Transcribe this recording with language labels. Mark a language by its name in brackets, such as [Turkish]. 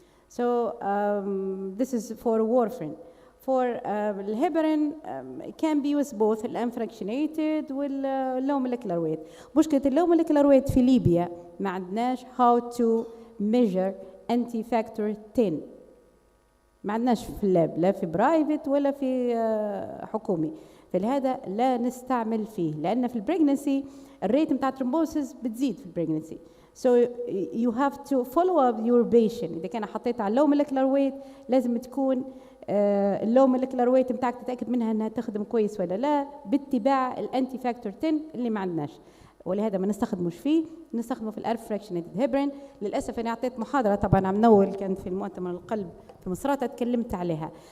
[English] So this is for warfarin. For الهيبرين it can be used both الانفراكشنيتد واللو molecular weight. [Arabic] مشكلة اللو molecular weight في ليبيا ما عندناش [English] how to measure anti-factor 10. [Arabic] ما عندناش في اللاب، لا في برايفت ولا في حكومي، فلهذا لا نستعمل فيه، لأن في البريجنسي الريت متاع الترومبوسيس بتزيد في البريجنسي. [English] So you have to follow up your patient. [Arabic] إذا كان حطيت على low molecular weight لازم تكون اللو molecular weight متاعك تتأكد منها أنها تخدم كويس ولا لا، باتباع الأنتي فاكتور 10 اللي ما عندناش، ولهذا ما نستخدموش فيه، نستخدمه في الأرفراكشنيتد هيبرين. للأسف أنا أعطيت محاضرة طبعا عم نول كان في المؤتمر القلب في مصراتة تكلمت عليها.